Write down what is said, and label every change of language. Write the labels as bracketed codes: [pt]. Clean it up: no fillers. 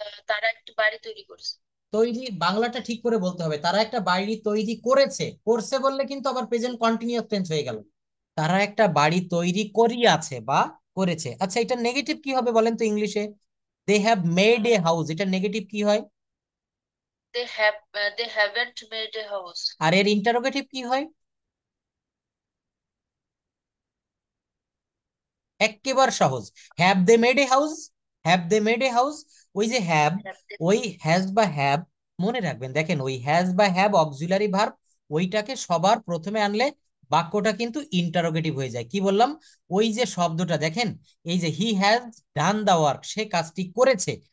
[bn] তারা একটি বাড়ি তৈরি করছে। তৈরি, বাংলাটা ঠিক করে বলতে হবে, তারা একটা বাড়ি তৈরি করেছে, করছে বললে কিন্তু আবার প্রেজেন্ট কন্টিনিউয়াস টেন্স হয়ে গেল। তারা একটা বাড়ি তৈরি করিয়াছে বা করেছে। আচ্ছা, এটা নেগেটিভ কি হবে বলেন তো ইংলিশে, [en] they have made a house, [bn] এটা নেগেটিভ কি হয়, [en] They haven't made a house. [bn] আর এর ইন্টারোগেটিভ কি হয়, একেবারে সহজ, [en] have they made a house, [bn] have they made a house. ওই যে হ্যাভ, [en] Have they? [bn] ওই হ্যাজ বা হ্যাভ, মনে রাখবেন দেখেন ওই হ্যাজ বা হ্যাভ অক্সিলারি ভার্ব, ওইটাকে সবার প্রথমে আনলে বাক্যটা কিন্তু ইন্টারোগেটিভ হয়ে যায়। কি বললাম, ওই যে শব্দটা দেখেন, এই যে [en] he has done the work, [bn] সে কাজটি করেছে।